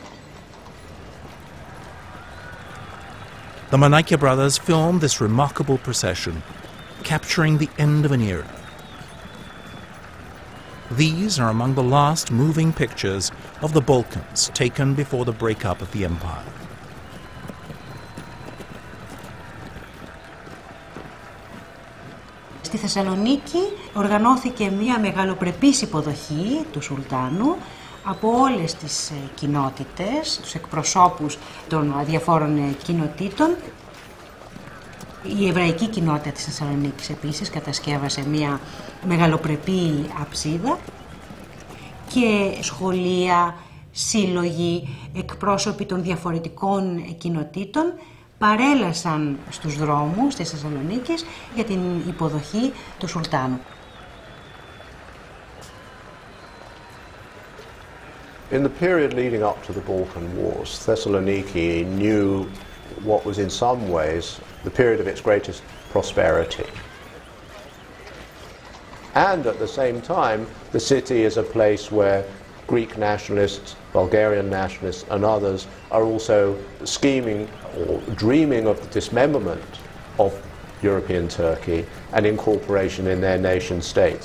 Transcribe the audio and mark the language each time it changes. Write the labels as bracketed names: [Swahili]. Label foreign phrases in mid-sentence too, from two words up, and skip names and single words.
[English] The Manaki brothers filmed this remarkable procession, capturing the end of an era. These are among the last moving pictures of the Balkans taken before the breakup of the empire. [Greek] Στη Θεσσαλονίκη οργανώθηκε μια μεγαλοπρεπής υποδοχή του Σουλτάνου από όλες τις κοινότητες, τους εκπροσώπους των διαφόρων κοινοτήτων. Η εβραϊκή κοινότητα της Θεσσαλονίκης επίσης κατασκεύασε μια μεγαλοπρεπή αψίδα και σχολεία, σύλλογοι, εκπρόσωποι των διαφορετικών κοινοτήτων παρέλασαν στους δρόμους της Θεσσαλονίκης για την υποδοχή του Σουλτάνου. [English] In the period leading up to the Balkan Wars, Thessaloniki knew what was in some ways the period of its greatest prosperity. And at the same time, the city is a place where Greek nationalists, Bulgarian nationalists and others are also scheming or dreaming of the dismemberment of European Turkey and incorporation in their nation states.